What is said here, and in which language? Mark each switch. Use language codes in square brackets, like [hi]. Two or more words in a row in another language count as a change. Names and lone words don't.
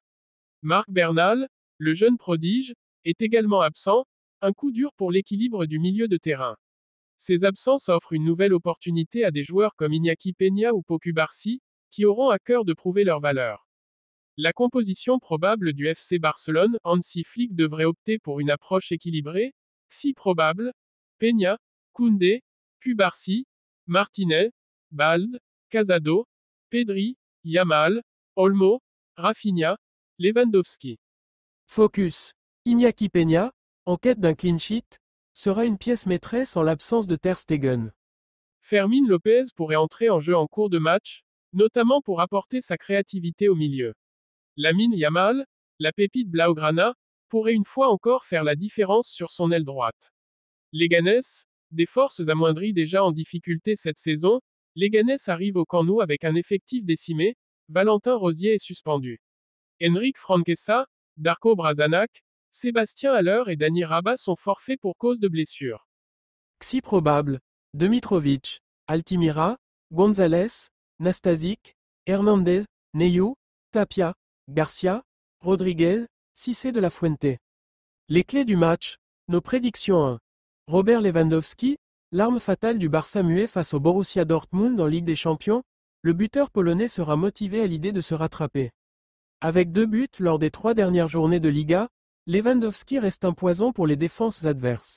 [fr] Marc Bernal, le jeune prodige, est également absent, un coup dur pour l'équilibre du milieu de terrain. Ces absences offrent une nouvelle opportunité à des joueurs comme Iñaki Peña ou Pau Cubarsí, qui auront à cœur de prouver leur valeur. La composition probable du FC Barcelone, Hansi Flick devrait opter pour une approche équilibrée, si probable, Peña, Koundé, Cubarsí, Martinez, Bald, Casado, Pedri, Yamal, Olmo, Rafinha, Lewandowski. Focus. Iñaki Peña, en quête d'un [en] clean sheet, [fr] sera une pièce maîtresse en l'absence de Ter Stegen. Fermín López pourrait entrer en jeu en cours de match, notamment pour apporter sa créativité au milieu. Lamine Yamal, la pépite Blaugrana, pourrait une fois encore faire la différence sur son aile droite. Leganés, des forces amoindries déjà en difficulté cette saison, Leganés arrive au Camp Nou avec un effectif décimé, Valentin Rosier est suspendu. Enric Franquesa, Darko Brasanac, Sébastien Haller et Dani Rabat sont forfaits pour cause de blessure. Si probable, Dimitrovic, Altimira, González, Nastasic, Hernandez, Neyou, Tapia, Garcia, Rodriguez, Cissé de la Fuente. Les clés du match, nos prédictions 1. Robert Lewandowski, l'arme fatale du Barça muet face au Borussia Dortmund en Ligue des Champions, le buteur polonais sera motivé à l'idée de se rattraper. Avec 2 buts lors des 3 dernières journées de Liga, Lewandowski reste un poison pour les défenses adverses.